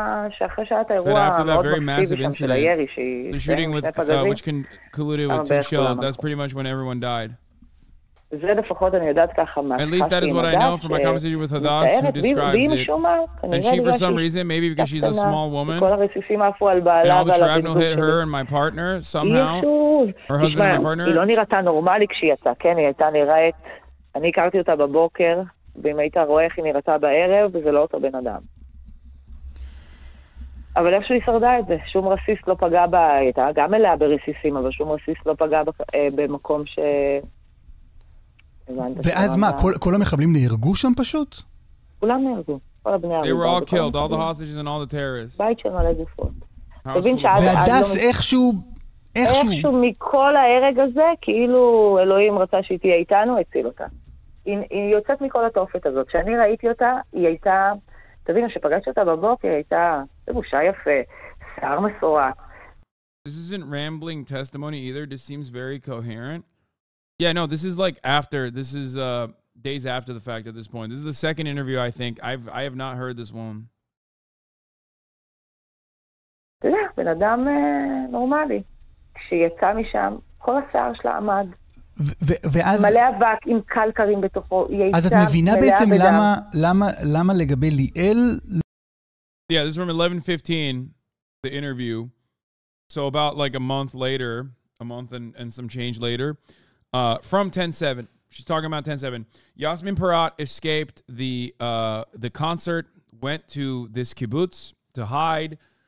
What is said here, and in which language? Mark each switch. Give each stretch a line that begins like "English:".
Hebrew: שאחרי שעת האירוע המאוד מסיבי שם של הירי,
English: the shooting with which concluded with 2 shells, that's pretty much when everyone died.
Hebrew: זה לפחות אני יודעת ככה
English: At least that is what I know from my conversation with Hadas, who describes it. And she, for some reason, maybe because she's a small woman, and all the shrapnel hit her and my partner somehow, her husband and my partner.
Hebrew: היא לא נראתה נורמלי כשהיא יצאה, כן, היא הייתה נראית, אני הכרתי אותה בבוקר, ואם היית רואה איך היא נראתה בערב, זה לא אותו בן אדם. אבל איכשהו היא שרדה את זה, שום רסיס לא פגע בה, היא הייתה גם מלאה ברסיסים, אבל שום רסיס לא פגע במקום ש... ואז מה, כל המחבלים נהרגו שם פשוט? כולם נהרגו, כל הבני
English: They were all killed, all the hostages and all the terrorists.
Hebrew: בית של מלא גופות. והדס איכשהו מכל ההרג הזה, כאילו אלוהים רצה שהיא תהיה איתנו, הציל אותה. היא יוצאת מכל התופת הזאת. כשאני ראיתי אותה, היא הייתה... תבינו, שפגשתי אותה בבוקר, היא הייתה לבושה יפה, שיער מסורה.
English: This isn't rambling testimony either. This seems very coherent. Yeah, no, this is like after. This is days after the fact at this point. This is the second interview, I think. I have not heard this one.
Hebrew: אתה יודע, בן אדם נורמלי. כשיצא משם, כל השיער שלה עמד. מלא אבק עם קלקרים בתוכו. אז את מבינה בעצם למה לגבי ליאל?
English: Yeah, this is from 11:15, the interview. So about like a month and some change later, from 10/7, She's talking about 10-7. Yasmin Parat escaped the concert, went to this kibbutz to hide.